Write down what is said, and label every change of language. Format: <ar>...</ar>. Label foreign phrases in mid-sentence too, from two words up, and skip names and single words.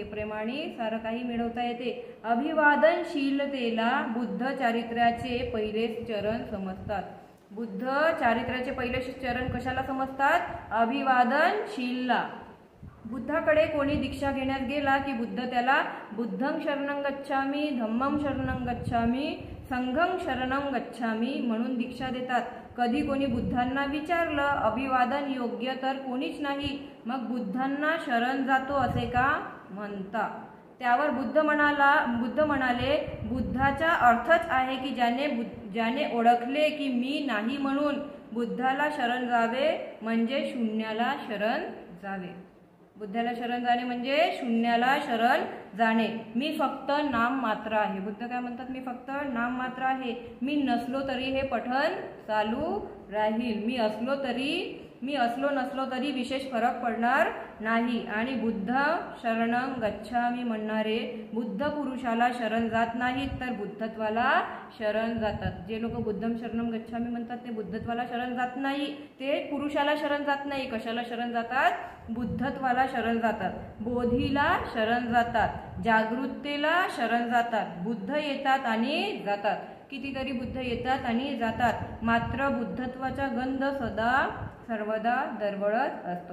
<mr>प्रेमाने सारं काही मिळवता येते. अभिवादनशीलतेला बुद्ध चारित्र्याचे पहिले चरण समजतात. बुद्ध चारित्र्याचे पहिले चरण कशाला समजतात? अभिवादनशीलला. बुद्धाकडे कोणी दीक्षा घेण्यास गेला की बुद्ध त्याला</mr> <pi>बुद्धं शरणं गच्छामी, धम्मं शरणं गच्छामी, संघं शरणं गच्छामी</pi> <mr>म्हणून दीक्षा देतात. कधी कोणी बुद्धांना विचारलं अभिवादन योग्य तर कोणीच नाही, मग बुद्धांना शरण जातो असे का म्हणता? त्यावर बुद्ध म्हणाले बुद्धाचा अर्थच आहे की ज्याने ओळखले की मी नाही म्हणून बुद्धाला शरण जावे म्हणजे शून्याला शरण जावे. बुद्धाला शरण जाणे म्हणजे शून्याला शरण जाणे. मी फक्त नाम मात्र आहे. बुद्ध काय म्हणतात? मी फक्त नाम मात्र आहे. मी नसलो तरी हे पठण चालू राहील. मी असलो नसलो तरी विशेष फरक पडणार नाही. आणि</mr> <pi>बुद्ध शरणं गच्छामी</pi> <mr>म्हणणारे बुद्ध पुरुषाला शरण जात नाहीत तर बुद्धत्वाला शरण जातात. जे लोक</mr> <pi>बुद्धं शरणं गच्छामी</pi> <mr>म्हणतात ते बुद्धत्वाला शरण जात नाही. ते पुरुषाला शरण जात नाही. कशाला शरण जातात? बुद्धत्वाला शरण जातात. बोधीला शरण जातात. जागृततेला शरण जातात. बुद्ध येतात आणि जातात. कितीतरी बुद्ध येतात आणि जातात. मात्र बुद्धत्वाचा गंध सर्वदा दरवळत असतो.</mr>